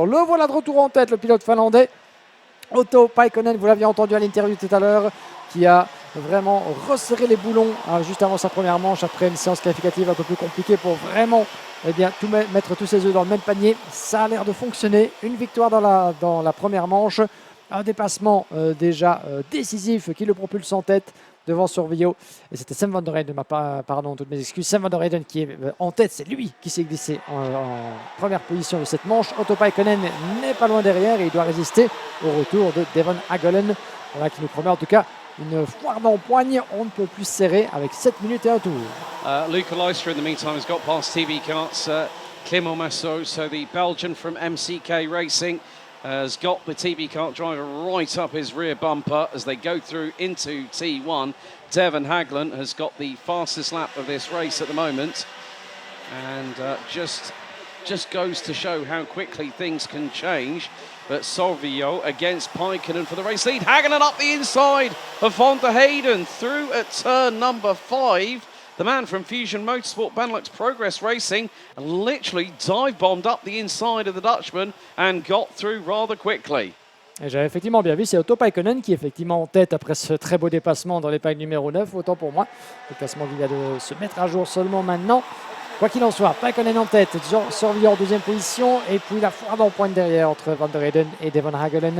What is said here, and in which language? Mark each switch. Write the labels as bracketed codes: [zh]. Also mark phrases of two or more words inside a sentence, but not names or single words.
[fr] Le voilà de retour en tête, le pilote finlandais. Otto Paikkonen, vous l'aviez entendu à l'interview tout à l'heure, qui a vraiment resserré les boulons juste avant sa première manche, après une séance qualificative un peu plus compliquée pour vraiment mettre tous ses œufs dans le même panier. Ça a l'air de fonctionner. Une victoire dans la première manche, un dépassement déjà décisif qui le propulse en tête devant Sorvillo. Et c'était Sam van der Heyden, pardon, toutes mes excuses. Sam van der Heyden qui est en tête, c'est lui qui s'est glissé en première position de cette manche. Otto Paikkonen n'est pas loin derrière et il doit résister au retour de Devon Hagelen. Voilà qui nous promet en tout cas une foire d'empoigne, on ne peut plus serrer avec 7 minutes et un tour. [en] Luca Leicester, in the meantime, has got past TV Karts. Clément Massot, so the Belgian from MCK Racing, has got the TB Kart driver right up his rear bumper as they go through into T1. Devon Haglen has got the fastest lap of this race at the moment, and just goes to show how quickly things can change. But Sorvillo against Paikkonen for the race lead. Hagelen up the inside of Van der Heyden through at turn number 5. The man from Fusion Motorsport, Benelux Progress Racing, literally dive-bombed up the inside of the Dutchman and got through rather quickly. [fr] Et j'avais effectivement bien vu, c'est Otto Paikkonen qui est effectivement en tête après ce très beau dépassement dans l'épingle numéro 9, autant pour moi. Le classement qui vient de se mettre à jour seulement maintenant. Quoi qu'il en soit, Paikkonen en tête, Sorvillo en 2e position, et puis la foire d'empoigne derrière entre Van der Heyden et Devon Hagelen.